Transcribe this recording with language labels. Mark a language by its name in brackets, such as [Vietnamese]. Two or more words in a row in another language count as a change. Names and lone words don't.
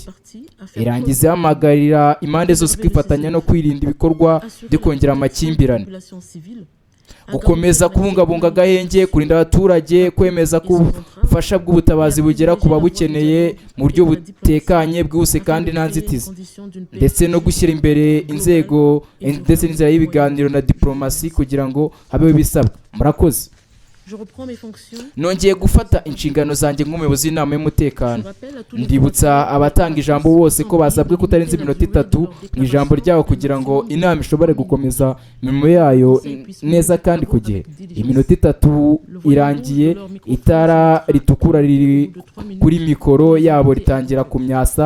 [Kinyarwanda] Irangiza ihamagarira impande zose kwifatanya no kwirinda ibikorwa byo kongera amakimbirane, gukomeza kubungabunga agahenge, kurinda abaturage, kwemeza ko ubufasha bw'ubutabazi bugera ku babukeneye mu buryo butekanye, bwihuse kandi nta nzitizi, ndetse no gushyira imbere inzego ndetse n'inzira y'ibiganiro na diplomasi kugira ngo habeho ibisabwa. Murakoze. [French] Je reprends mes fonctions. [Kinyarwanda] nongeye gufata inshingano zanjye nk'umuyobozi w'inama y'umutekano. Ndibutsa abatanga ijambo bose ko basabwe kutarenza iminota 3 mu ijambo ryabo kugira ngo inama ishobore gukomeza imirimo yayo neza kandi ku gihe. Iminota 3 irangiye, itara ritukura riri kuri mikoro yabo ritangira kumyasa.